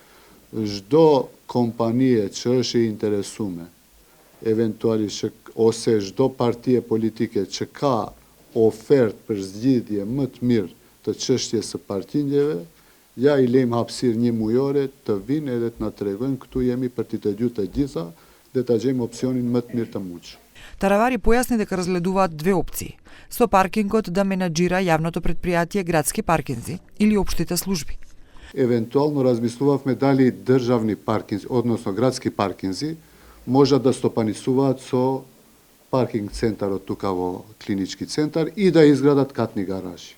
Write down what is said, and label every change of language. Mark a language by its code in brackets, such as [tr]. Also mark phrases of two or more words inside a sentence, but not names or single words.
[sq] Çdo kompanie që është e interesuar, eventualisht ose çdo partie politike që ka ofertë për zgjidhje më të mirë të çështjes së parkingjeve, ja i lejmë hapësirë një mujore të vinë edhe të na tregojnë, këtu jemi për t'i të gjithë të gjitha dhe ta gjejmë opsionin më të mirë të mundshëm. [mk] Таравари појасни дека разгледуваат две опции: со паркингот да менаџира јавното предпријатие Градски паркинзи или општите служби. Евентуално размислувавме дали државни паркинзи, односно градски паркинзи, можат да стопанисуваат со паркинг центарот тука во клинички центар и да изградат катни гаражи.